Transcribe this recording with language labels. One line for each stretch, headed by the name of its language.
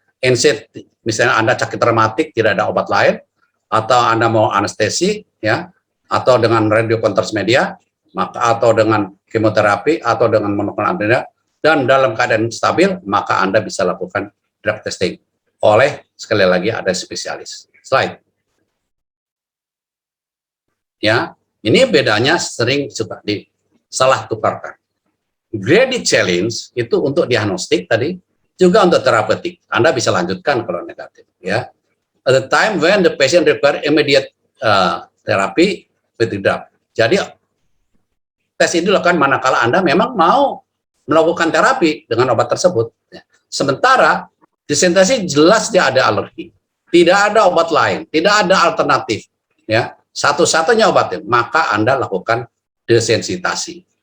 Indonesian: NSAID, misalnya Anda sakit rematik, tidak ada obat lain, atau Anda mau anestesi, ya, atau dengan radiokontras media, maka atau dengan kemoterapi, atau dengan monoclonal antibody, dan dalam keadaan stabil, maka Anda bisa lakukan drug testing oleh, sekali lagi, ada spesialis. Slide. Ya, ini bedanya sering suka disalah tukarkan. Grady challenge itu untuk diagnostik tadi, juga untuk terapeutik. Anda bisa lanjutkan kalau negatif, ya.
English: At the time when the patient require immediate therapy with the drug.
Indonesian: Jadi tes ini dilakukan manakala Anda memang mau melakukan terapi dengan obat tersebut. Ya. Sementara desensitasi jelas dia ada alergi, tidak ada obat lain, tidak ada alternatif, ya. Satu-satunya obatnya, maka Anda lakukan desensitasi.